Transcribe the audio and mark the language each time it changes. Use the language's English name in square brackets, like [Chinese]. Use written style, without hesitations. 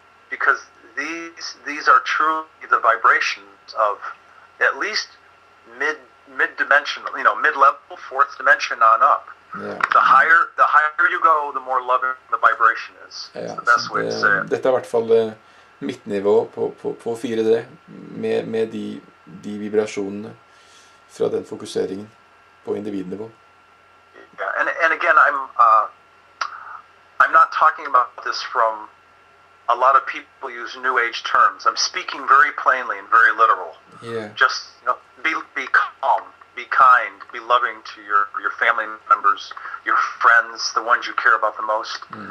[English] Because these are truly the vibrations of at least mid-dimensional, mid-level, 4th dimension on up. Yeah. The higher you go, the more loving the vibration is. It's the best way to say it. [Norwegian] Dette er i hvert fall midtnivå på 4D, med de vibrasjonene fra den fokuseringen på individnivå. [English] Yeah, and again, I'm not talking about this from a lot of people use New Age terms. I'm speaking very plainly and very literal. Yeah. Just be calm, be kind, be loving to your family members, your friends, the ones you care about the most.